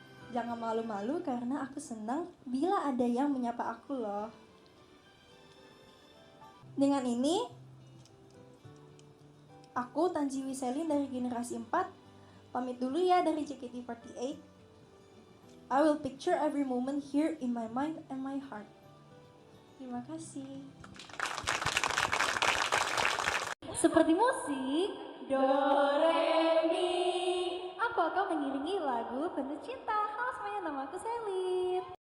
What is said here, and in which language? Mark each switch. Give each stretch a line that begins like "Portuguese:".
Indonesian: Jangan malu-malu karena aku senang bila ada yang menyapa aku loh. Dengan ini, aku Tanjiwi Selin dari generasi 4 pamit dulu ya dari JKT48.
English: I will picture every moment here in my mind and my heart.
Indonesian: Terima kasih. Seperti musik Do Re Mi, aku akan mengiringi lagu Penuh Cinta. Halo semuanya, nama aku Selin.